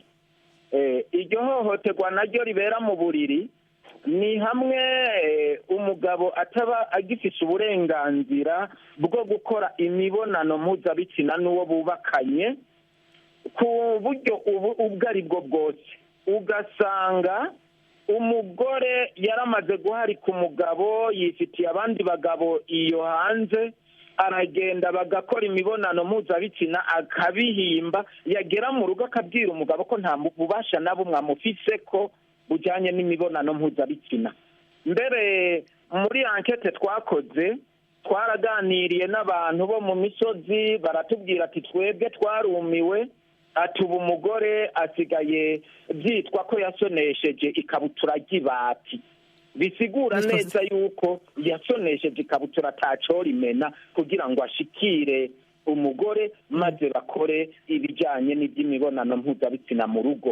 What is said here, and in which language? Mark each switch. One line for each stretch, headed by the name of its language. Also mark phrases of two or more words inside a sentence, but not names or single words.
Rundi: Iryo hohoterwa naryo ribera mu buriri ni hamwe umugabo ataba agifise uburenganzira bwo gukora imibonano mpuzabitsina n'uwo bubakanye ku buryo ubwo ari bwo bwose. Ugasanga umugore yaramaze guharika umugabo, yifitiye abandi bagabo iyo hanze, aragenda bagakora imibonano mpuzabitsina akabihimba, yagera mu rugo akabwira umugabo ko nta bubasha na bumwe amufise ko bujyanye n'imibonano mpuzabitsina. Mbere muri ankete twakoze twaraganiriye n'abantu bo mu misozi, baratubwira ati twebwe twarumiwe, atuba umugore asigaye byitwa ko yasonesheje ikabutura ry'ibati, bisigura neza yuko yasonesheje ikabutura atacora imena kugira ngo ashikire umugore maze bakore ibijyanye n'iby'imibonano mpuzabitsina mu rugo.